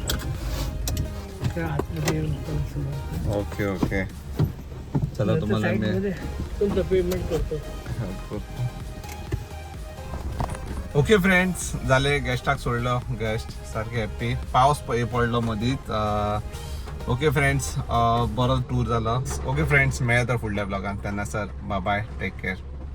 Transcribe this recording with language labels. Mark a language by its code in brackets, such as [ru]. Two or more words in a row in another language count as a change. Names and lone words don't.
[en] okay okay [mr] चला तुम्हाला मी तुमचं पेमेंट करतो. [en] okay friends [kok] झाले गेस्टाक सोडलो. गेस्ट सारखे हॅप्पी. पावस पडलो मदींच. [en] okay friends [kok] बरो टूर जालो. [en] okay friends [kok] मेळया तर फुडल्या ब्लॉगान. [en] तेन्ना सर bye bye take care.